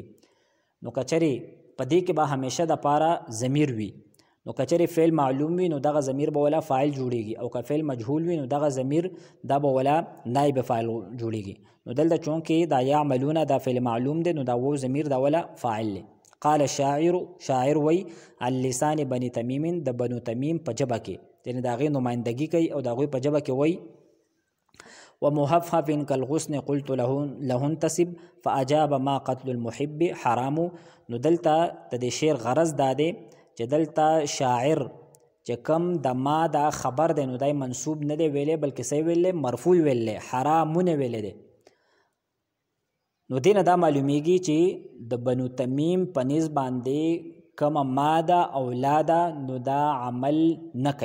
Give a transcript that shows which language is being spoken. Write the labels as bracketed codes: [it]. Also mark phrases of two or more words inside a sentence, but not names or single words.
[ps] نو کچري پدې کې به همیشه د پاره ضمیر وي، نو کچري فعل معلوم وي نو دغه ضمیر به ولا فاعل جوړيږي، او که فعل مجهول وي نو دغه ضمیر دا به ولا نائب فاعل جوړيږي. نو دلته چونکې دا يعملون دا فعل معلوم دي، نو دا و ضمیر دا ولا فاعل له. [ar] قال الشاعر، [ps] شاعر وی [ar] عن لسان بني تمیم، [ps] د بنو تمیم په جبه کې یعنی دا غي نمائندګي کوي، او دا غوي په جبه کې وی [ar] ومحفف كالغصن قلت له انتسب فاجاب ما قتل المحب حرام. [ps] نو دلته د شعر غرض داده چې دلته شاعر چې کم د ما دا خبر دی نو دای منصوب نه دی ویلې بلکې څه ویلې مرفوع ویلې حرامونه ویلې دی. نو دینه دا معلومیږي چې د بنو تمیم په نسبت باندې کم ماده اولاده نو دا عمل نه کوي.